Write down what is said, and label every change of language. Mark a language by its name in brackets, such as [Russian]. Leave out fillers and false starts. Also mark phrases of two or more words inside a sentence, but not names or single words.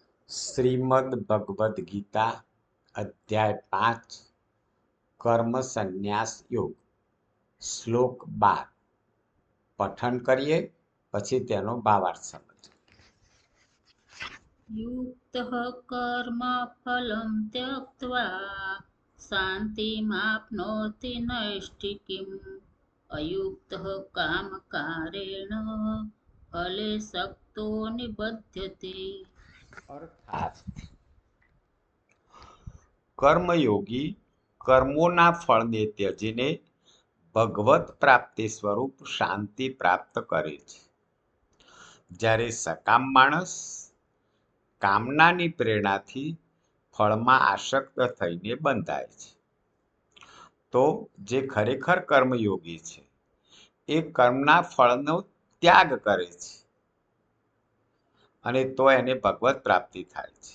[Gujarati] શ્રીમદ ભગવદ્ ગીતા અધ્યાય 5 કર્મ સંન્યાસ યોગ શ્લોક 12 પઠન કરીએ પછી તેનો ભાવાર્થ સમજીએ. [Sanskrit] युक्तः कर्मफलं त्यक्त्वा शान्तिमाप्नोति नैष्ठिकीम् अयुक्तः कामकारेण फले सक्तो निबध्यते. [Gujarati] અર્થાત કર્મયોગી કર્મોના ફળને ત્યજીને ભગવત પ્રાપ્તિ સ્વરૂપ શાંતિ પ્રાપ્ત કરે છે. જ્યારે સકામ માણસ કામનાની પ્રેરણાથી ફળમાં આસક્ત થઈને બંધાય છે, તો જે ખરેખર કર્મયોગી છે એ કર્મના ફળનો ત્યાગ કરે છે અને તો એને ભગવત પ્રાપ્તિ થાય છે.